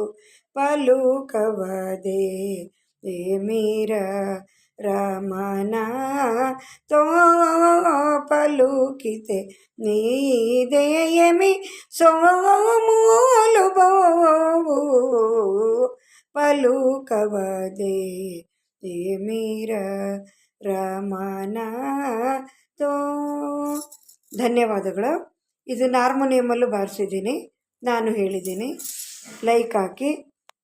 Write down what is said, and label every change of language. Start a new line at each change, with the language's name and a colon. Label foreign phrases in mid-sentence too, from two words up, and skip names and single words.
Telugu: పలుకవదే ఏ మీరా రామనాథో పలుకితే నీదేమి సోములు బోవు పలుకవదే ఏ మీరా ರಾಮನಾಥೋ.
Kannada: ಧನ್ಯವಾದಗಳು. ಇದನ್ನು ಹಾರ್ಮೋನಿಯಮಲ್ಲೂ ಬಾರಿಸಿದ್ದೀನಿ, ನಾನು ಹೇಳಿದ್ದೀನಿ. ಲೈಕ್ ಹಾಕಿ.